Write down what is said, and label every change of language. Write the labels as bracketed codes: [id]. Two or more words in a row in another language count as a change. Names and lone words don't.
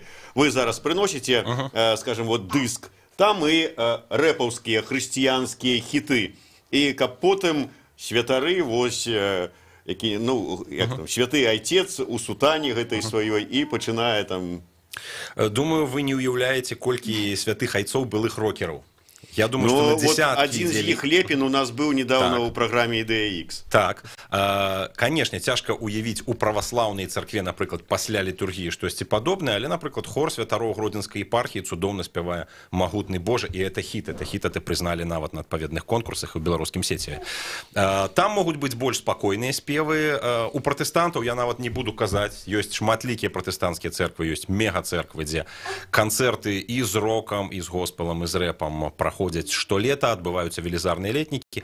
[be] Вы зараз прыносіце, скажем, вот дыск, там і рэпаўскія хрысціянскія хіты. І каб потым святары, вось, які, ну, як там, святы айцец у сутане гэтай сваёй і пачынае там... Думаю, вы не уяўляеце, колькі святых айцоў былых рокераў. [ru] Я думаю, что на десятки. Один из них Лепин у нас был недавно у программе «Идея X». Так. Конечно, [be] цяжка уявіць у праваслаўнай царкве, напрыклад, пасля літургіі штосьці падобнае, але, напрыклад, хор святароў Гродзенскай епархіі цудоўна спявае «Магутны Божа», і это хіт это прызналі нават на адпаведных конкурсах у беларускім сеціве. Там могуць быць больш спакойныя спевы. У пратэстантаў, я нават не буду казаць, ёсць шматлікія пратэстанцкія цэрквы, ёсць мега-цэрквы, дзе канцэрты і з рокам, і з госпелам, і з рэпам праходзяць штолета, адбываюцца велізарныя летнікі.